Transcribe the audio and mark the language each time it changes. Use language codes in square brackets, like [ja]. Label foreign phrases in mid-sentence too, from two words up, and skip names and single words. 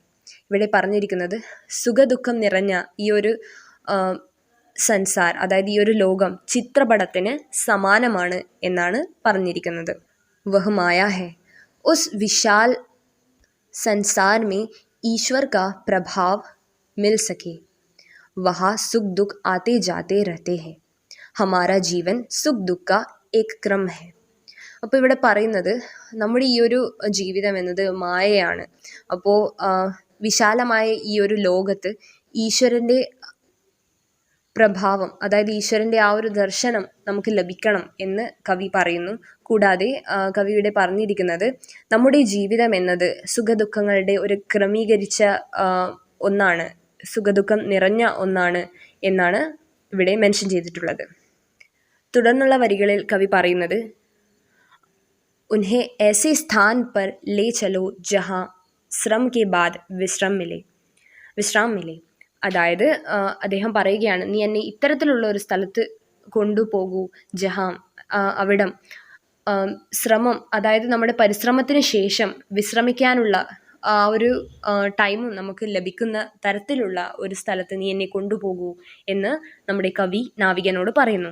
[ml] ഇവിടെ പറഞ്ഞിരിക്കുന്നത് സുഖദുഃഖം നിറഞ്ഞ ഈ ഒരു സൻസാർ, അതായത് ഈ ഒരു ലോകം ചിത്രപടത്തിന് സമാനമാണ് എന്നാണ് പറഞ്ഞിരിക്കുന്നത്. [hi] वह माया है उस विशाल संसार में ईश्वर का प्रभाव मिल सके. वहाँ सुख दुख आते जाते रहते हैं. हमारा जीवन सुख दुख का एक क्रम है. [ml] അപ്പോൾ ഇവിടെ പറയുന്നത് നമ്മുടെ ഈ ഒരു ജീവിതം എന്നത് മായയാണ്. അപ്പോൾ വിശാലമായ ഈ ഒരു ലോകത്ത് ഈശ്വരൻ്റെ പ്രഭാവം, അതായത് ഈശ്വരൻ്റെ ആ ഒരു ദർശനം നമുക്ക് ലഭിക്കണം എന്ന് കവി പറയുന്നു. കൂടാതെ കവിയുടെ പറഞ്ഞിരിക്കുന്നത് നമ്മുടെ ജീവിതം എന്നത് സുഖദുഃഖങ്ങളുടെ ഒരു ക്രമീകരിച്ച ഒന്നാണ്, സുഖദുഃഖം നിറഞ്ഞ ഒന്നാണ് എന്നാണ് ഇവിടെ മെൻഷൻ ചെയ്തിട്ടുള്ളത്. തുടർന്നുള്ള വരികളിൽ കവി പറയുന്നത്, [hi] ഉൻഹെ ऐसे स्थान पर ले चलो जहाँ श्रम के बाद विश्राम मिले. [ml] അതായത് അദ്ദേഹം പറയുകയാണ്, നീ എന്നെ ഇത്തരത്തിലുള്ള ഒരു സ്ഥലത്ത് കൊണ്ടുപോകൂ, ജഹാം അവിടം ശ്രമം, അതായത് നമ്മുടെ പരിശ്രമത്തിന് ശേഷം വിശ്രമിക്കാനുള്ള ആ ഒരു ടൈമും നമുക്ക് ലഭിക്കുന്ന തരത്തിലുള്ള ഒരു സ്ഥലത്ത് നീ എന്നെ കൊണ്ടുപോകൂ എന്ന് നമ്മുടെ കവി നാവികനോട് പറയുന്നു.